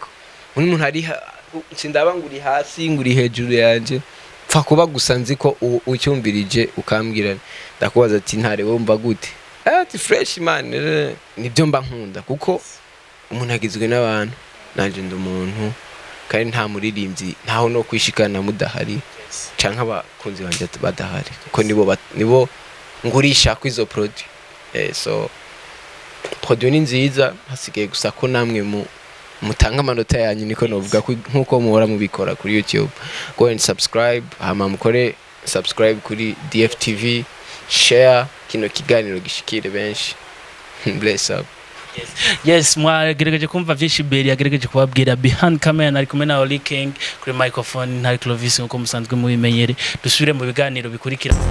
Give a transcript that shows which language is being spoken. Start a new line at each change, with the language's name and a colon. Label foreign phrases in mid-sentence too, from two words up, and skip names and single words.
Rundi: umuntu ari sindaba nguri hasi nguri hejuru yanje pfa kuba gusa nzi ko ucyumvirije ukambwira ndakubaza ati ntare wumva gute, ati
English: fresh man,
Rundi: nibyo mba nkunda kuko umuntu agizwe n'abantu, nanje ndi umuntu kandi nta muririmbyi ntaho no kwishikana mudahari canka abakunzi banje badahari kuko nibo ngurisha ko izo produit. So produit ni nziza, hasigaye gusa ko namwe mutanga amanota yanyu, niko novuga nkuko muhora mubikora kuri YouTube.
English: Go and subscribe,
Rundi: hama mukore subscribe kuri DFTV, share kino kiganiro gishikire benshi.
English: Bless up.
Rundi: Yes, mwagerageje kumva vyinshi Beri yagerageje kubabwira
English: behind camera,
Rundi: nari kumwe na Oli King kuri microphone, ntari Clovis nkuko musanzwe mubimenyere. Dusubire mu biganiro bikurikira.